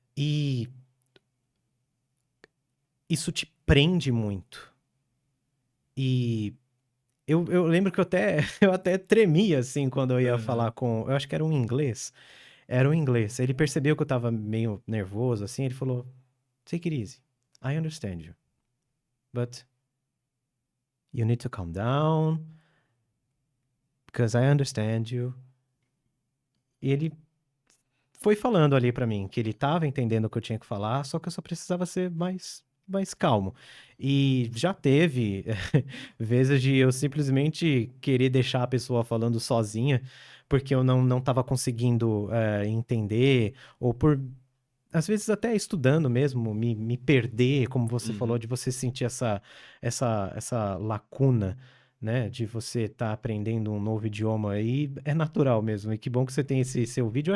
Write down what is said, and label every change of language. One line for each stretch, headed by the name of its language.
Portuguese: E isso te prende muito. E eu lembro que eu até tremia, assim, quando eu ia falar com... Eu acho que era um inglês. Era um inglês. Ele percebeu que eu tava meio nervoso, assim. Ele falou,
English: take it easy. I understand you. But you need to calm down. Because I understand you.
Portuguese: E ele foi falando ali pra mim que ele tava entendendo o que eu tinha que falar, só que eu só precisava ser mais calmo. E já teve vezes de eu simplesmente querer deixar a pessoa falando sozinha, porque eu não tava conseguindo entender, ou por, às vezes até estudando mesmo, me perder, como você falou, de você sentir essa lacuna, né, de você estar aprendendo um novo idioma aí, é natural mesmo. E que bom que você tem esse seu vídeo.